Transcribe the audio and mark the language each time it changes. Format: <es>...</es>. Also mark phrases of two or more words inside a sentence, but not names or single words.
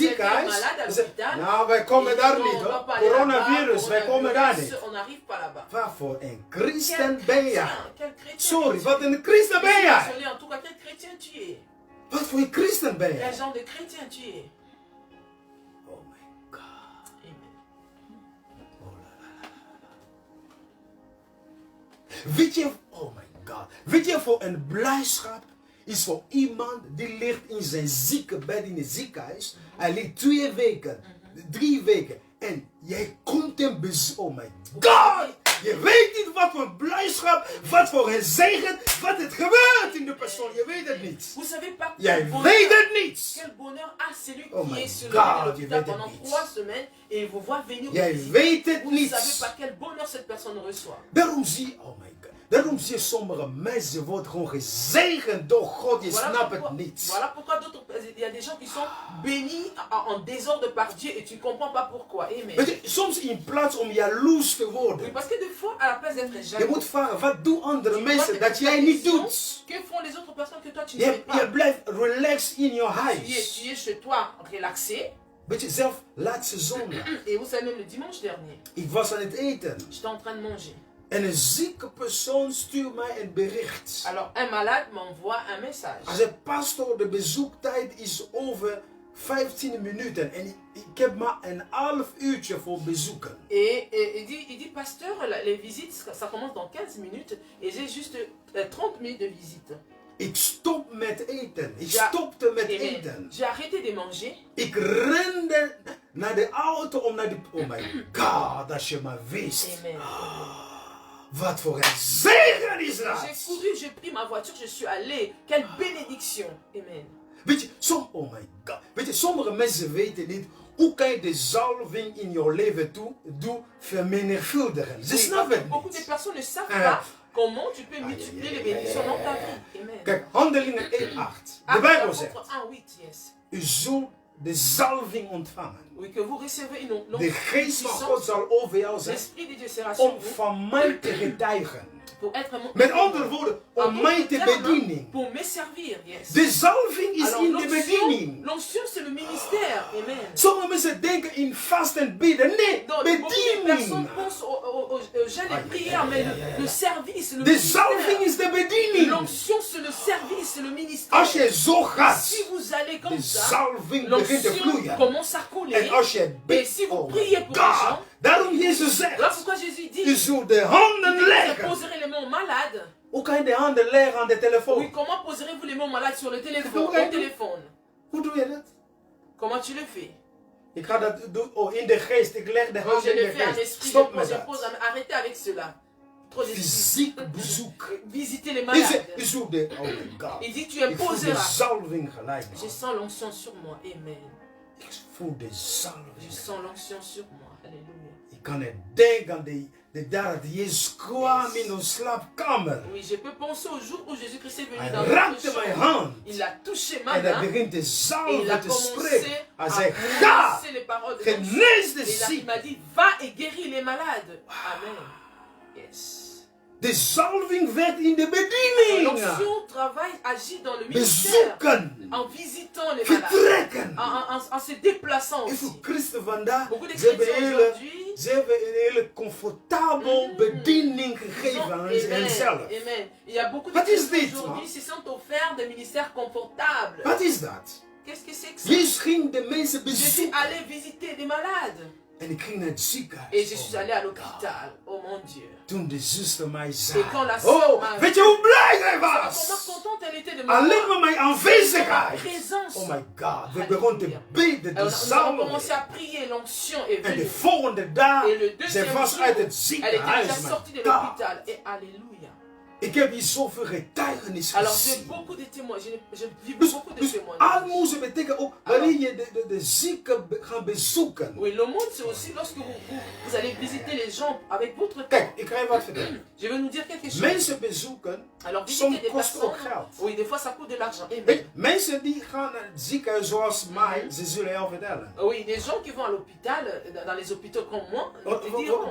<fr>Que quelqu'un est</fr> <nl>ziekenhuis.</nl> <fr>malade à</fr> <nl>dan zegt,</nl> <fr>l'hôpital.</fr> <nl>nou, wij komen</nl> <fr>Et</fr> <nl>daar</nl> <fr>non,</fr> <nl>niet</nl> <fr>on va</fr> <nl>hoor.</nl> <fr>pas aller là-bas,</fr> <nl>Coronavirus, wij komen daar niet.</nl> <fr>On n'arrive pas là-bas.</fr> <nl>Wat voor een</nl> <fr>Quel</fr> <nl>christen ben jij?</nl> <fr>chrétien, quel chrétien</fr> <nl>Sorry,</nl> <fr>es-tu?</fr> <nl>wat een christen ben jij?</nl> <fr>Désolé, en tout cas, quel chrétien tu es?</fr> <nl>Wat voor een christen ben</nl> <fr>Quel</fr> <nl>jij?</nl> <fr>genre de chrétien tu es?</fr> <en>Oh my God.</en> <fr>Amen. Oh la la la la.</fr> <nl>Weet je,</nl> <en>oh my God.</en> <nl>Weet je, voor een blijdschap is voor iemand die ligt in zijn ziekenbed in het ziekenhuis. Hij ligt 2 weken, 3 weken. En jij komt hem bezoeken. Oh my God. Je weet niet wat voor blijdschap, wat voor een zegen, wat het gebeurt in de persoon. Je weet het niet.</nl> <fr>Vous savez pas</fr> <nl>Jij</nl> <fr>quel</fr> <nl>weet</nl> <fr>bonheur,</fr> <nl>het niet.</nl> <fr>quel bonheur a celui</fr> <en>Oh</en> <fr>qui</fr> <en>my</en> <fr>est sur</fr> <en>God,</en> <fr>le lit de</fr> <nl>je</nl> <fr>l'hôpital</fr> <nl>weet het</nl> <fr>pendant</fr> <nl>niet.</nl> <fr>3 semaines et il vous voit venir vous</fr> <nl>Jij</nl> <fr>visiter.</fr> <nl>weet het</nl> <fr>Vous ne savez</fr> <nl>niet.</nl> <fr>pas quel bonheur cette personne reçoit.</fr> <nl>Daarom zie je,</nl> <en>oh my God.</en> <nl>Daarom zie je sommige mensen worden gewoon gezegend door God. Je snapt het niet.</nl> <fr>Voilà pourquoi il y a des gens qui sont bénis en désordre par Dieu et tu ne comprends pas pourquoi. Amen.</fr> <nl>Weet je, soms in plaats om jaloers te</nl> <fr>Oui,</fr> <nl>worden.</nl> <fr>parce que des fois, à la place d'être</fr> <nl>Je</nl> <fr>jaloux,</fr> <nl>moet vragen, wat doen andere</nl> <fr>tu vois</fr> <nl>mensen</nl> <fr>des</fr> <nl>dat jij niet</nl> <fr>traditions.</fr> <nl>doet?</nl> <fr>Que font les autres personnes que toi tu ne fais</fr> <nl>Je</nl> <fr>pas?</fr> <nl>blijft relaxed in je</nl> <fr>Tu</fr> <nl>huis.</nl> <fr>es chez toi relaxé.</fr> <nl>Weet je, zelf laatste zondag.</nl> <fr>Et vous savez, même le dimanche dernier,</fr> <nl>Ik was aan het eten.</nl> <fr>j'étais en train de manger.</fr> <nl>En een zieke persoon stuurt mij een bericht.</nl> <fr>Alors, un malade m'envoie un message.</fr> <nl>Hij zegt, pastor, de bezoektijd is over 15 minuten. En ik heb maar een half uurtje voor bezoeken.</nl> <fr>Et il dit, pasteur, les visites, ça commence dans 15 minutes. Et j'ai juste 30 minutes de visite.</fr> <nl>Ik stop met eten. Ik stopte met eten.</nl> <fr>J'ai arrêté de manger.</fr> <nl>Ik rende naar de auto om naar de...</nl> <en>Oh my God,</en> <nl>als je maar wist. Amen. Wat voor een zegen is dat.</nl> <fr>J'ai couru, j'ai pris ma voiture, je suis allé. Quelle bénédiction. Amen.</fr> <nl>Weet je,</nl> <en>oh my God.</en> <nl>Weet je, sommige mensen weten niet hoe kan je de zalving in jouw leven toe vermenigvuldigen. Ze snappen het</nl> <fr>Beaucoup de</fr> <nl>niet.</nl> <fr>personnes ne savent pas comment tu peux multiplier les bénédictions dans ta vie. Amen.</fr> <nl>Kijk, Handelingen 1:8. De Bijbel zegt,</nl> <fr>1:8, yes.</fr> <nl>u zult de zalving ontvangen.</nl> <fr>Oui, que vous recevez une</fr> <nl>De geest van God zal over jou zijn</nl> <fr>l'esprit de Dieu sera sur</fr> <nl>om</nl> <fr>vous</fr> <nl>van mij te getuigen.</nl> <fr>pour être</fr> <nl>Met andere woorden, om mij te bedienen.</nl> <fr>pour me servir, yes.</fr> <nl>De zalving is</nl> <fr>Alors</fr> <nl>in de bediening.</nl> <fr>l'onction c'est le ministère. Amen.</fr> <nl>Sommige mensen denken in vast en bidden. Nee,</nl> <fr>Donc, beaucoup de personnes</fr> <nl>bediening.</nl> <fr>pensent au jeûne et prière, mais le service, le</fr> <nl>De zalving</nl> <fr>ministère.</fr> <nl>is de bediening.</nl> <fr>L'onction c'est le service, c'est le ministère.</fr> <nl>Als je zo gaat,</nl> <fr>Si vous allez comme</fr> <nl>de</nl> <fr>ça,</fr> <nl>zalving begint te</nl> <fr>l'onction</fr> <nl>vloeien.</nl> <fr>commence à</fr> <nl>En</nl> <fr>couler.</fr> <nl>als je</nl> <fr>Et</fr> <nl>bidt,</nl> <fr>si vous</fr> <en>oh my</en> <fr>priez pour les</fr> <en>God.</en> <fr>gens,</fr> <nl>Daarom Jezus</nl> <fr>voilà</fr> <nl>zegt,</nl> <fr>pourquoi Jésus dit,</fr> <nl>u zult de handen</nl> <fr>vous</fr> <nl>leggen.</nl> <fr>poserez les mains aux malades.</fr> <nl>Hoe kan je de handen leggen aan de</nl> <fr>Oui,</fr> <nl>telefoon?</nl> <fr>comment poserez-vous les mains aux malades sur le téléphone, Comment au téléphone?</fr> <nl>Hoe doe je dat?</nl> <fr>Comment tu le fais?</fr> <nl>Ik ga dat doen in de geest. Ik leg de</nl> <fr>Moi,</fr> <nl>handen</nl> <fr>je</fr> <nl>in</nl> <fr>le</fr> <nl>de</nl> <fr>fais en</fr> <nl>geest.</nl> <fr>esprit,</fr> <nl>Stop</nl> <fr>je</fr> <nl>met</nl> <fr>pose,</fr> <nl>dat.</nl> <fr>arrêtez avec cela. Trop de</fr> <nl>Fysiek bezoek.</nl> <fr>Visiter les</fr> <nl>U</nl> <fr>malades.</fr> <nl>zult de...</nl> <en>Oh my God.</en> <fr>Il dit, tu</fr> <nl>Ik voel de</nl> <fr>imposeras.</fr> <nl>zalving gelijk.</nl> <fr>Je</fr> <nl>man.</nl> <fr>sens l'onction sur moi. Amen.</fr> <nl>Ik voel de</nl> <fr>Je</fr> <nl>zalving.</nl> <fr>sens l'onction sur moi. Alléluia.</fr> <nl>Ik kan het denken aan de dag dat Jezus kwam in onze slaapkamer.</nl> <fr>Oui, je peux penser au jour où Jésus-Christ est venu</fr> <nl>Hij</nl> <fr>dans notre</fr> <nl>raakte mijn</nl> <fr>chambre.</fr> <nl>hand.</nl> <fr>Il a touché ma</fr> <nl>En hij</nl> <fr>main.</fr> <nl>begint te</nl> <fr>Et il a</fr> <nl>zalven te</nl> <fr>commencé</fr> <nl>spreken. Hij</nl> <fr>à</fr> <nl>zei, ga,</nl> <fr>prononcer les paroles de l'onction.</fr> <nl>genees de</nl> <fr>Et là, il</fr> <nl>zieken.</nl> <fr>m'a dit, va et guéris les malades.</fr> <en>Amen. Yes.</en> <nl>De zalving werd in de bediening.</nl> <fr>L'onction travaille, agit dans le ministère.</fr> <nl>Bezoeken.</nl> <fr>En visitant les malades.</fr> <nl>Vertrekken.</nl> <fr>En se déplaçant</fr> <nl>En</nl> <fr>aussi.</fr> <nl>voor christen vandaag,</nl> <fr>Beaucoup de</fr> <nl>ze hebben</nl> <fr>chrétiens</fr> <nl>een</nl> <fr>aujourd'hui,</fr> <nl>hele comfortabel bediening gegeven aan henzelf.</nl> <fr>Amen. Il y a beaucoup de</fr> <nl>Wat is</nl> <fr>chrétiens</fr> <nl>dit,</nl> <fr>aujourd'hui</fr> <nl>man?</nl> <fr>se sont offerts des ministères confortables.</fr> <nl>Wat is dat?</nl> <fr>Qu'est-ce que c'est que ça?</fr> <nl>Jezus ging de mensen</nl> <fr>Je suis</fr> <nl>bezoeken.</nl> <fr>allé visiter des malades.</fr> <nl>En ik ging naar het ziekenhuis.</nl> <fr>Et je suis</fr> <en>Oh</en> <fr>allé</fr> <en>my</en> <fr>à</fr> <en>God.</en> <fr>l'hôpital. Oh mon Dieu.</fr> <nl>Toen de zuster mij</nl> <fr>Et</fr> <nl>zei.</nl> <fr>quand la sœur</fr> <nl>Oh,</nl> <fr>m'a</fr> <nl>weet je hoe blij zij</nl> <fr>comment</fr> <nl>was?</nl> <fr>contente elle était de me</fr> <nl>Alleen</nl> <fr>voir.</fr> <nl>maar mijn</nl> <fr>Ma</fr> <nl>aanwezigheid.</nl> <fr>présence.</fr> <en>Oh my God.</en> <nl>We</nl> <fr>Alléluia.</fr> <nl>begonnen te bidden. De</nl> <fr>Alors, nous avons commencé</fr> <nl>zalving.</nl> <fr>à prier, l'onction est</fr> <nl>En de</nl> <fr>venue.</fr> <nl>volgende dag.</nl> <fr>Et le</fr> <nl>Ze</nl> <fr>deuxième</fr> <nl>was</nl> <fr>jour,</fr> <nl>uit het</nl> <fr>elle était</fr> <nl>ziekenhuis.</nl> <fr>déjà</fr> <en>My</en> <fr>sortie de</fr> <en>God.</en> <fr>l'hôpital. Et alléluia.</fr> <nl>Ik heb hier zoveel getuigenis</nl> <fr>Alors j'ai</fr> <nl>gezien.</nl> <fr>beaucoup de témoins. J'ai vu</fr> <nl>Dus,</nl> <fr>beaucoup de</fr> <nl>dus</nl> <fr>témoignages.</fr> <nl>armoede betekent ook wanneer je de zieken gaat bezoeken.</nl> <fr>Oui, le monde c'est aussi lorsque vous allez visiter les gens avec votre temps.</fr> <nl>Kijk, ik ga je wat vertellen.</nl> <fr>Je vais nous dire quelque chose.</fr> <nl>Mensen bezoeken,</nl> <fr>Alors visiter</fr> <nl>soms</nl> <fr>des</fr> <nl>kost ook</nl> <fr>personnes.</fr> <nl>geld.</nl> <fr>Oui, des fois ça coûte de l'argent. Amen.</fr> <nl>Weet je, mensen die gaan naar het ziekenhuis zoals mij, ze zullen jou vertellen.</nl> <fr>Oui, les gens qui vont à l'hôpital, dans les hôpitaux comme moi, te diront.</fr>